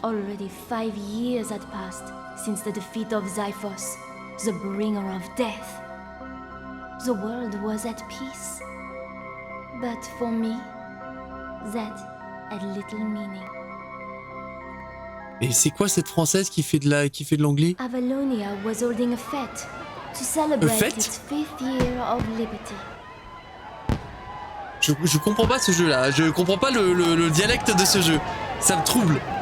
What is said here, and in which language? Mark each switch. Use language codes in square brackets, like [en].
[en] Already 5 years had passed since the defeat of Xiphos, the bringer of death. The world was at peace. But for me, that had little meaning. [fr] Et c'est quoi cette française qui fait de l'anglais? [en] Avalonia was holding a fête to celebrate [fr] fête? [en] its 5th year of liberty. [fr] Je comprends pas ce jeu-là. Je comprends pas le dialecte de ce jeu. Ça me trouble.